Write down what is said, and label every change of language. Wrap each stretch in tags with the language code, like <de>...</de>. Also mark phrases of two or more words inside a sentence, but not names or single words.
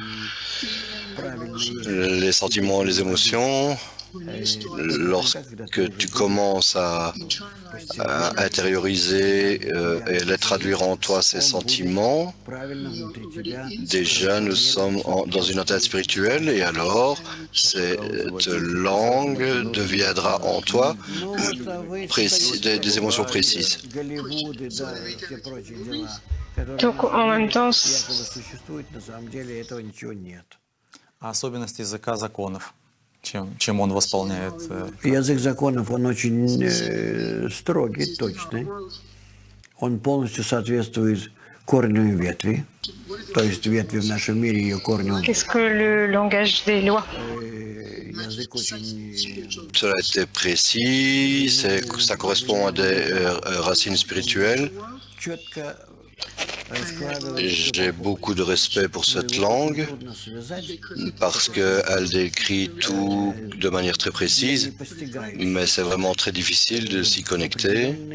<fr>Les sentiments, les émotions, lorsque tu commences à intérioriser et les traduire en toi, ces sentiments, déjà nous sommes dans une entité spirituelle et alors cette langue deviendra en toi des émotions précises. Donc en même temps,</fr> <ru>особенность языка законов, чем он восполняет. Язык законов, он очень строгий, точный. Он полностью соответствует корню ветви. То есть ветви в нашем мире, ее корню.</ru> <fr>Qu'est-ce que le langage des lois? Cela a été précis, ça correspond à des racines spirituelles. J'ai beaucoup de respect pour cette langue parce qu'elle décrit tout de manière très précise, mais c'est vraiment très difficile de s'y connecter.</fr>